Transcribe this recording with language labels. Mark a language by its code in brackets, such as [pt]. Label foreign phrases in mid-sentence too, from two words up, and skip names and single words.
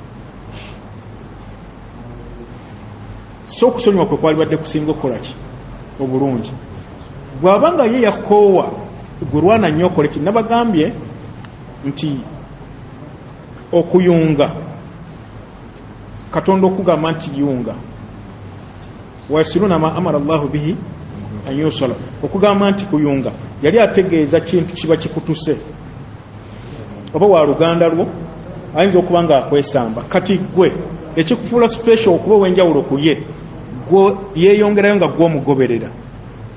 [lg] So okusonyiwa kwe kwali badde kusinga okukolaki obulungi. Bw'abanga ye yakoowa gwe lwana nnyo okole ki. Nabagambye nti okuyunga, Katonda okugamba nti yunga, [ar] ويصلون ما أمر الله به أن يوصل, [lg] okugamba nti kuyunga yali ategeeza kintu kiba kikutuse oba wa luganda lwo ayinza okuba nga akwesamba. Kati gwe ekikufuula special okuba wenjawulo ku ye, gwe yeeyongerayo nga gwe omugoberera.